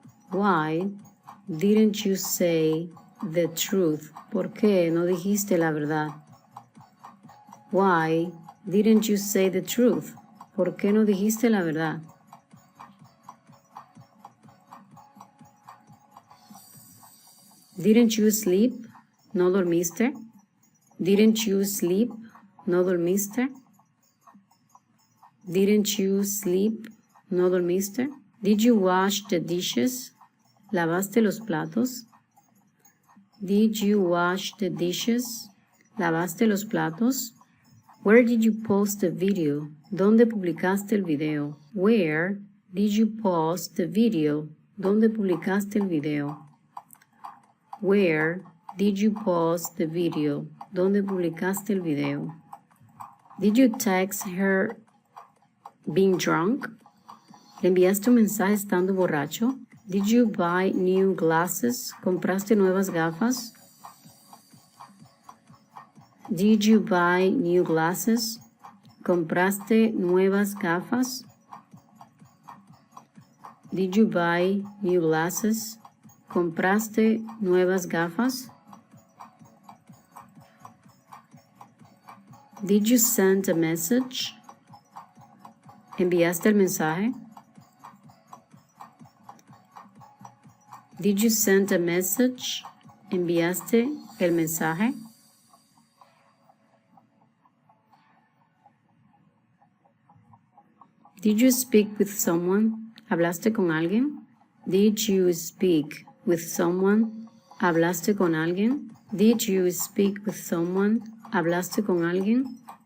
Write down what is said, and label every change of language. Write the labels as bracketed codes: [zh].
[en] Why didn't you say the truth? [es] ¿Por qué no dijiste la verdad? [en] Why didn't you say the truth? [es] ¿Por qué no dijiste la verdad? [en] Didn't you sleep? [es] ¿No dormiste? [en] Didn't you sleep? ¿No dormiste? Didn't you sleep? [es] ¿No dormiste? [en] Did you wash the dishes? [es] ¿Lavaste los platos? [en] Did you wash the dishes? [es] ¿Lavaste los platos? [en] Where did you post the video? [es] ¿Dónde publicaste el video? [en] Where did you post the video? [es] ¿Dónde publicaste el video? [en] Where did you post the video? [es] ¿Dónde publicaste el video? [en] Did you text her being drunk? [es] ¿Le enviaste un mensaje estando borracho? [en] Did you buy new glasses? [es] ¿Compraste nuevas gafas? [en] Did you buy new glasses? [es] ¿Compraste nuevas gafas? [en] Did you buy new glasses? [es] ¿Compraste nuevas gafas? [en] Did you send a message? [es] ¿Enviaste el mensaje? [en] Did you send a message? [es] ¿Enviaste el mensaje? [en] Did you speak with someone? [es] ¿Hablaste con alguien? [en] Did you speak with someone? [es] ¿Hablaste con alguien? [en] Did you speak with someone? [es] ¿Hablaste con alguien?